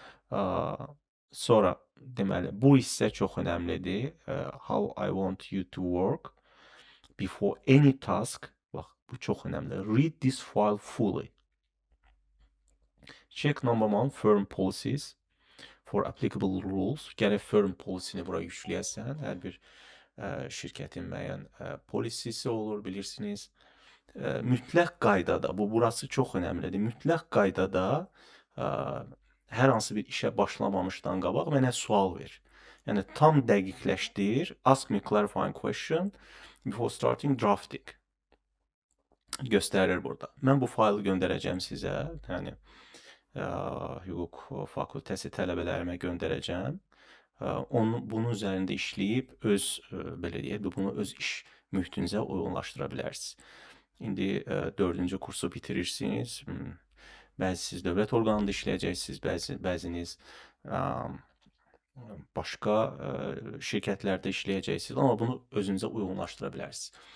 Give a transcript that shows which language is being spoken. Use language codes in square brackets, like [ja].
[az] Ə, Sonra deməli, bu hissə çox önəmlidir. [en] How I want you to work before any task. [az] Bax, bu çox önəmli. [en] Read this file fully. Check number one, firm policies for applicable rules. [az] Gərək firm policy-ni bura yükləyəsən. Hər bir şirkətin müəyyən polisisi olur, bilirsiniz. Mütləq qaydada, burası çox önəmlidir. Mütləq qaydada hər hansı bir işə başlamamışdan qabaq mənə sual ver. Yəni tam dəqiqləşdir. [en] Ask me clarifying question before starting drafting. [az] Göstərir burada. Mən bu faylı göndərəcəm sizə. Yəni hüquq fakültəsi tələbələrimə göndərəcəm. Bunun üzərində işləyib belə deyək, bunu öz iş mühitinizə uyğunlaşdıra bilərsiniz. İndi 4-cü kursu bitirirsiniz. Bəzisiz dövlət orqanında işləyəcəksiniz, bəziniz başqa şirkətlərdə işləyəcəksiniz, amma bunu özünüzə uyğunlaşdıra bilərsiniz.